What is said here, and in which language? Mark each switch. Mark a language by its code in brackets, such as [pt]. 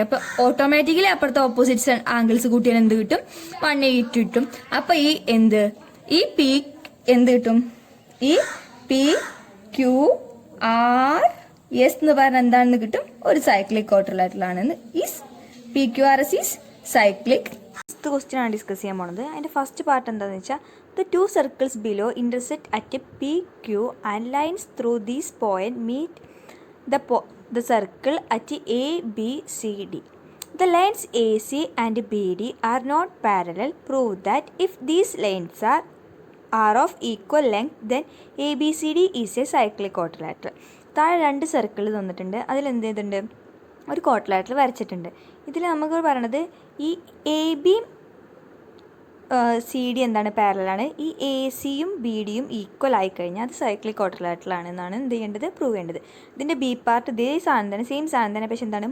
[ml] അപ്പൊ ഓട്ടോമാറ്റിക്കലി അപ്പുറത്തെ opposite angles കൂട്ടിയാൽ എന്ത് കിട്ടും? 180 കിട്ടും. അപ്പൊ ഈ എന്ത്? ഈ പി എന്ത് കിട്ടും? ഈ പി ക്യൂ ആർ എസ് എന്ന് പറഞ്ഞാൽ എന്താണെന്ന് കിട്ടും? ഒരു സൈക്ലിക് ക്വാഡ്രിലാറ്ററൽ ആണെന്ന്. [en] Is P Q R S is cyclic. [ml] First question ആണ് ഡിസ്കസ് ചെയ്യാൻ പോണത്. അതിന്റെ ഫസ്റ്റ് പാർട്ട് എന്താണെന്ന് വെച്ചാൽ [en] the two circles below intersect at a PQ and lines through these point meet the circle at A, B, C, D. The lines AC and BD are not parallel. Prove that if these lines are of equal length, then ABCD is a cyclic quadrilateral. [ml] താഴെ രണ്ട് circle തന്നിട്ടുണ്ട്. അതിൽ എന്ത് ചെയ്തിട്ടുണ്ട്? ഒരു quadrilateral വരച്ചിട്ടുണ്ട്. ഇതിൽ നമുക്ക് പറയണത് ഈ എ ബിയും സി ഡി എന്താണ്? പാരലാണ്. ഈ എ സിയും ബി ഡിയും ഈക്വൽ ആയിക്കഴിഞ്ഞാൽ അത് സൈക്ലിക് ക്വാഡ്രിലാറ്ററൽ ആണെന്നാണ് എന്ത് ചെയ്യേണ്ടത്? പ്രൂവ് ചെയ്യേണ്ടത്. ഇതിൻ്റെ ബി പാർട്ട് ഇതേ സാധനം തന്നെ, സെയിം സാധനം തന്നെ, പക്ഷെ എന്താണ്?